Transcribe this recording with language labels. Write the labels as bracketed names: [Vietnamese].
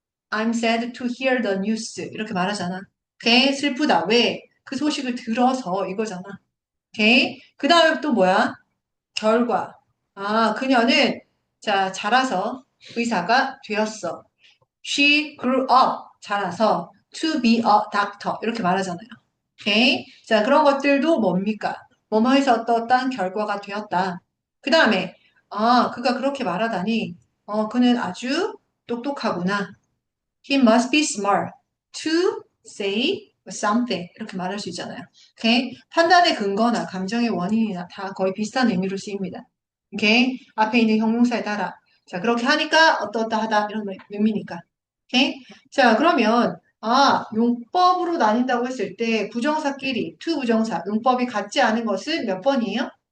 [English] I'm sad to hear the news. [Korean] 이렇게 말하잖아. 오케이? 슬프다. 왜? 그 소식을 들어서 이거잖아. 오케이? 그 다음에 또 뭐야? 결과. 그녀는 자, 자라서 의사가 되었어. [English] She grew up. [Korean] 자라서 [English] to be a doctor. [Korean] 이렇게 말하잖아요. 오케이? 자, 그런 것들도 뭡니까? 뭐뭐해서 어떠한 결과가 되었다. 그 다음에, 그가 그렇게 말하다니, 그는 아주 똑똑하구나. [English] He must be smart to say something. [Korean] 이렇게 말할 수 있잖아요. 오케이? 판단의 근거나 감정의 원인이나 다 거의 비슷한 의미로 쓰입니다. 오케이? 앞에 있는 형용사에 따라. 자, 그렇게 하니까 어떠하다 이런 의미니까. 오케이? 자, 그러면 용법으로 나뉜다고 했을 때 부정사끼리, 투 부정사, 용법이 같지 않은 것은 몇 번이에요?